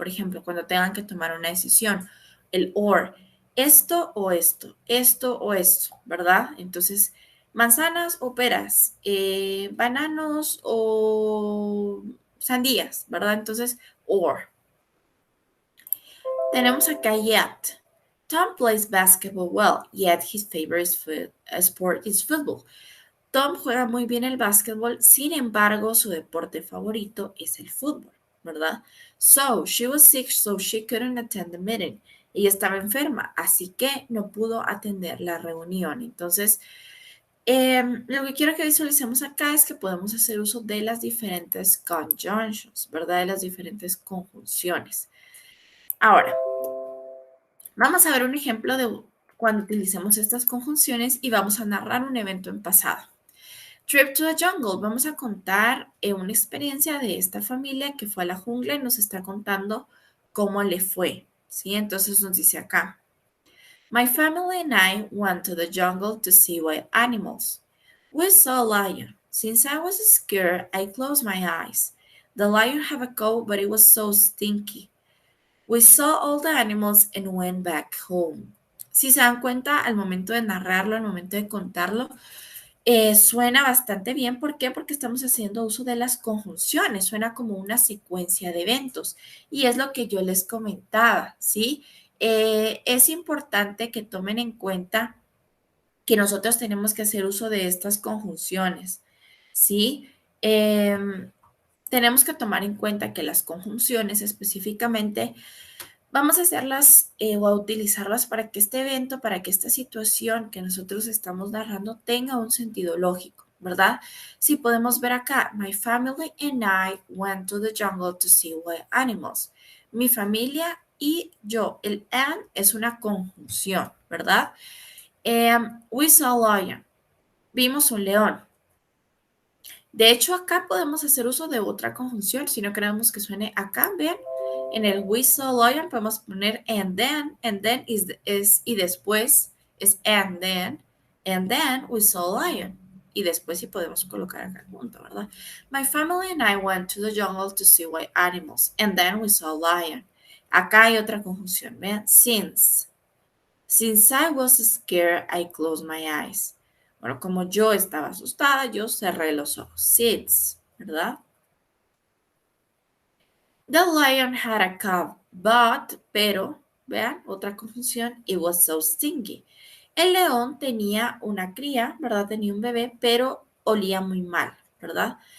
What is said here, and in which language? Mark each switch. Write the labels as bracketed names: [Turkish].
[Spanish] Por ejemplo, cuando tengan que tomar una decisión. El or, esto o esto, ¿verdad? Entonces, manzanas o peras, bananos o sandías, ¿verdad? Entonces, or. Tenemos acá yet. [English] Tom plays basketball well, yet his favorite sport is football. [Spanish] Tom juega muy bien el básquetbol, sin embargo, su deporte favorito es el fútbol, ¿verdad? [English] So, she was sick, so she couldn't attend the meeting. [Spanish] Ella estaba enferma, así que no pudo atender la reunión. Entonces, lo que quiero que visualicemos acá es que podemos hacer uso de las diferentes conjunctions, ¿verdad? De las diferentes conjunciones. Ahora, vamos a ver un ejemplo de cuando utilicemos estas conjunciones y vamos a narrar un evento en pasado. [English] Trip to the jungle. [Spanish] Vamos a contar una experiencia de esta familia que fue a la jungla y nos está contando cómo le fue. ¿Sí? Entonces nos dice acá. [English] My family and I went to the jungle to see wild animals. We saw a lion. Since I was scared, I closed my eyes. The lion had a coat, but it was so stinky. We saw all the animals and went back home. [Spanish] Si se dan cuenta, al momento de narrarlo, al momento de contarlo, suena bastante bien. ¿Por qué? Porque estamos haciendo uso de las conjunciones. Suena como una secuencia de eventos. Y es lo que yo les comentaba, ¿sí? Es importante que tomen en cuenta que nosotros tenemos que hacer uso de estas conjunciones, ¿sí? Tenemos que tomar en cuenta que las conjunciones específicamente vamos a hacerlas o a utilizarlas para que este evento, para que esta situación que nosotros estamos narrando tenga un sentido lógico, ¿verdad? Si podemos ver acá, [English] my family and I went to the jungle to see wild animals. [Spanish] Mi familia y yo, el and es una conjunción, ¿verdad? [English] We saw a lion. [Spanish] Vimos un león. De hecho, acá podemos hacer uso de otra conjunción. Si no queremos que suene acá, vean, en el we saw lion podemos poner and then es y después es [English] and then we saw lion. [Spanish] Y después sí podemos colocar acá junto, ¿verdad? [English] My family and I went to the jungle to see wild animals, and then we saw lion. [Spanish] Acá hay otra conjunción, vean, since. [English] Since I was scared, I closed my eyes. [Spanish] Bueno, como yo estaba asustada, yo cerré los ojos. Since, ¿verdad? [English] The lion had a cub, [Spanish] pero, vean, otra confusión, [English] it was so stinky. [Spanish] El león tenía una cría, ¿verdad? Tenía un bebé, pero olía muy mal, ¿verdad?